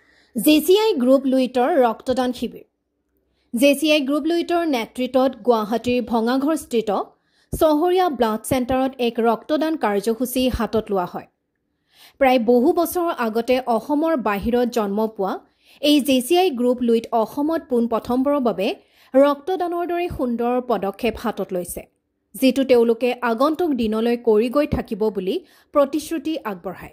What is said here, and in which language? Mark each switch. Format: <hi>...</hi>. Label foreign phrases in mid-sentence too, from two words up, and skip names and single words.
<as>JCI Group Luitor ৰক্তদান শিবিৰ. JCI Group Luitor Netritot Guwahatiৰ Bhangaghar Street Sohoria Blood Centerত এক ৰক্তদান কাৰ্যসূচী হাতত লোৱা হয়। প্ৰায় বহু বছৰ আগতে অসমৰ বাহিৰত জন্ম পোৱা এই JCI Group Luit অসমত পোন প্ৰথমবাৰৰ বাবে ৰক্তদানৰ দৰে সুন্দৰ পদক্ষেপ হাতত লৈছে, যিটো তেওঁলোকে আগন্তুক দিনলৈ কৰি গৈ থাকিব বুলি প্ৰতিশ্ৰুতি আগবঢ়ায়।</as>